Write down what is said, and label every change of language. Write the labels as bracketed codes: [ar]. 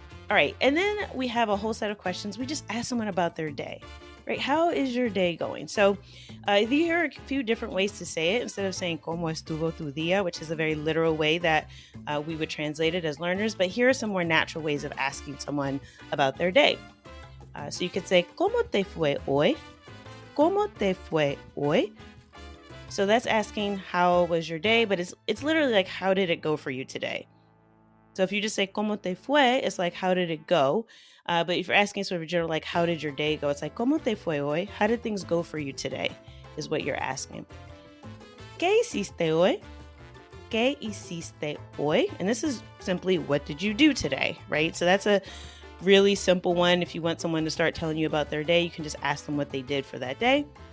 [en] All right, and then we have a whole set of questions. We just ask someone about their day, right? How is your day going? So here are a few different ways to say it. Instead of saying [es] ¿Cómo estuvo tu día?, [en] which is a very literal way that we would translate it as learners, but here are some more natural ways of asking someone about their day. So you could say [es] ¿Cómo te fue hoy? ¿Cómo te fue hoy? [en] So that's asking how was your day, but it's literally like how did it go for you today? So if you just say [es] ¿Cómo te fue?, [en] it's like how did it go? But if you're asking sort of general, like how did your day go? It's like [es] ¿Cómo te fue hoy? [en] How did things go for you today? Is what you're asking. [es] ¿Qué hiciste hoy? ¿Qué hiciste hoy? [en] And this is simply what did you do today, right? So that's a really simple one. If you want someone to start telling you about their day, you can just ask them what they did for that day.